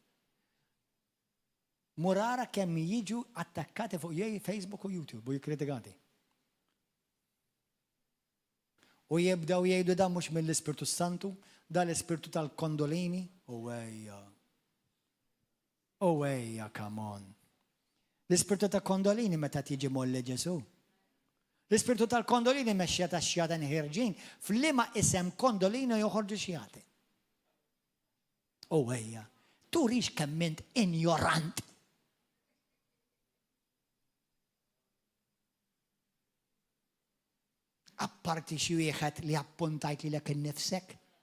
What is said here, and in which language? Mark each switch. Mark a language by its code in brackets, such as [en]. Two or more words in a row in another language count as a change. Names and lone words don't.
[mt] Murara kemm jiġu attakkati fuq Facebook u YouTube u jikkritikati. U jibdaw jgħidu da mhux mill-Ispiritu Santu, da l-Ispiritu tal-kondolini u ejja. [en] Oh, come on. [mt] L-ispirtu ta' kondolini meta tiġi molli Ġesu. L-ispirtu tal-kondolini mexxija ta' xjata nħirġin, fl-liema isem kondolino joħorġu xjati. Oh, turix kemm int ignorant. Apparti xi wieħed li appuntajt lilek innifsek.